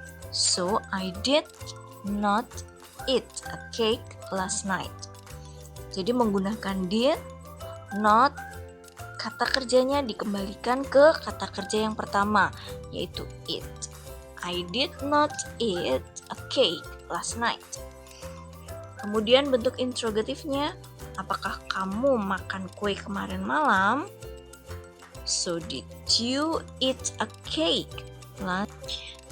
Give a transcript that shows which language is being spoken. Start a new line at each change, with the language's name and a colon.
English: So, I did not eat a cake last night.
Indonesian: Jadi menggunakan did, not, kata kerjanya dikembalikan ke kata kerja yang pertama, yaitu eat.
English: I did not eat a cake last night.
Indonesian: Kemudian bentuk interrogatifnya, apakah kamu makan kue kemarin malam?
English: So, did you eat a cake last?